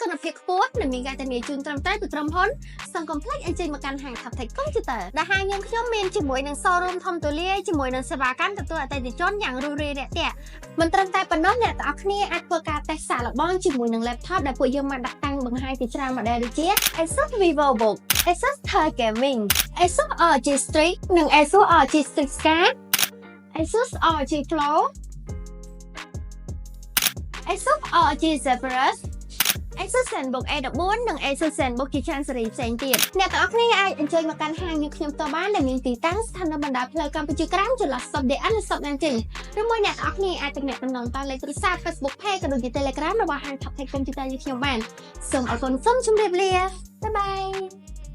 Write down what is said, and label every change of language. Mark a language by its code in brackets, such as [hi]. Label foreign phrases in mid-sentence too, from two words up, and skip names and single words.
[km] ណភាពខ្ពស់និងមានការធានាជូនត្រឹមត្រូវពីក្រុមហ៊ុនសង្គមផ្លេចអញ្ជើញមកកាន់ហាង Taptech Computer ដែលហាងយើងខ្ញុំមានជាមួយនឹង showroom ធំទូលាយជាមួយនឹងសេវាកម្មទទួលអតិថិជនយ៉ាងរួសរាយរាក់ទាក់មិនត្រឹមតែប៉ុណ្ណោះអ្នកទាំងអស់គ្នាអាចធ្វើការតេស្តសាកល្បងជាមួយនឹង laptop ដែលពួកយើងបានដាក់តាំងបង្ហាញពីច្រើន model ដូចជា Asus VivoBook Asus TUF Gaming Asus ROG Strix និង Asus ROG Strix Scar Asus ROG Flow Asus ROG Zephyrus Asus ZenBook A14 និង Asus ZenBook ជាច្រើនស៊េរីផ្សេងទៀតអ្នកទាំងអស់គ្នាអាចអញ្ជើញមកកាន់ហាងយើងខ្ញុំផ្ទាល់បានដែលមានទីតាំងស្ថិតនៅបណ្ដោយផ្លូវកម្ពុជាក្រោមចន្លោះ Subdian និង Subdian ឬមួយអ្នកទាំងអស់គ្នាអាចទំនាក់ទំនងតាមលេខទូរស័ព្ទ Facebook Page ក៏ដូចជា Telegram របស់ហាង Taptech Computer យើងខ្ញុំបានសូមអរគុណសូមជម្រាបលា [en] bye bye